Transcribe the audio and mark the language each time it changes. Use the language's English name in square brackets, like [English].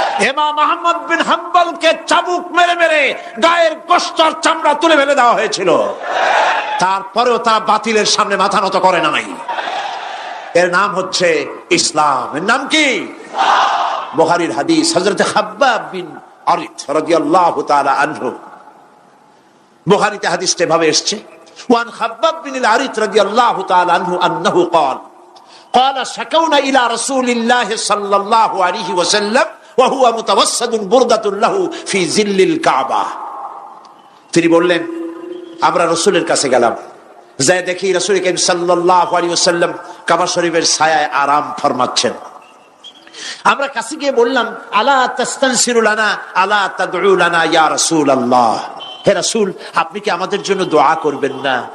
[Bangla] ইমাম আহমদ বিন হাম্বলকে চাবুক মেরে মেরে গায়ের গোশত আর চামড়া তুলে ফেলে দেওয়া হয়েছিল। তারপরেও তারা বাতিলের সামনে মাথা নত করে নাই। এর নাম হচ্ছে ইসলাম। এর নাম কি? বুখারীর হাদিস, হযরত খাব্বাব বিন আরিত রাদিয়াল্লাহু তাআলা আনহু। বুখারীতে হাদিসটা এভাবে এসেছে, [Arabic] ওয়ান খাব্বাব বিন আরিত রাদিয়াল্লাহু তাআলা আনহু আন্নাহু قال قال شكونا الى رسول الله صلى الله عليه وسلم وهو متوسد بردة له في ظل الكعبة। [Bangla] তিনি বললেন, আমরা রাসূলের কাছে গেলাম, যাই দেখি রাসূল করিম সাল্লাল্লাহু আলাইহি ওয়াসাল্লাম কাবা শরীফের ছায়ায় আরাম ফরমাচ্ছেন। আমরা কাছে গিয়ে বললাম, [Arabic] আলা তাস্তানসিরু লানা আলা তাদউ লানা ইয়া রাসূলুল্লাহ, [Bangla] হে রাসূল, আপনি কি আমাদের জন্য দোয়া করবেন না?